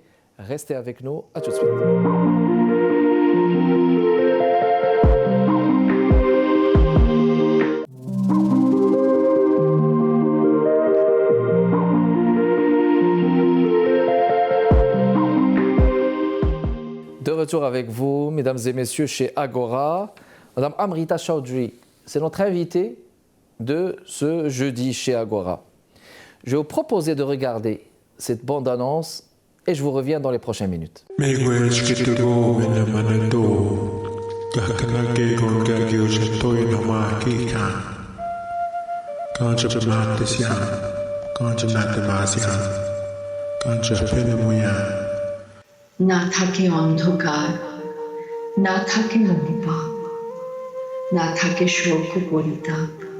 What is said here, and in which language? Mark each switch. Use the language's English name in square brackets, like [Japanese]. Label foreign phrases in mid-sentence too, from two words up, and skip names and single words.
[French] Restez avec nous, à tout de suite. De retour avec vous, mesdames et messieurs, chez Agora. Madame Amrita Chaudhry, c'est notre invitée de ce jeudi chez Agora. Je vais vous proposer de regarder cette bande-annonce et je vous reviens dans les prochaines minutes. [Bangla] না থাকে অন্ধকার, না থাকে অনুপাপ, না থাকে শোক পরিতাপ।